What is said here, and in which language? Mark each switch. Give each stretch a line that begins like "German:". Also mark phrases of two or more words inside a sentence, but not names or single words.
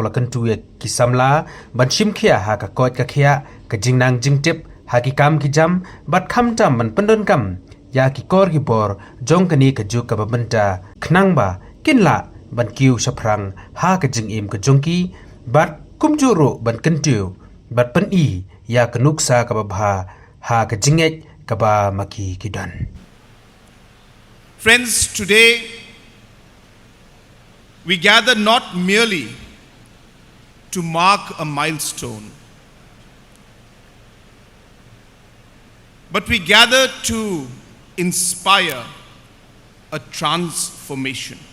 Khasi: ula kentu ya ki Samla ban shim khia ha ka kot ka khia ka jing nang jing tip haki kam ki jam bat kham tam man pendon kam ya ki kor ki bor jong kani ka ju ka babenta khnang ba kinla ban kiu saprang ha ka jing im ka jongki bat kumjuru ban kentiu bat pen I ya ka nuksa ka babha ha ka jingngeit ka ba maki kidan.
English: Friends, today we gather not merely to mark a milestone, but we gather to inspire a transformation.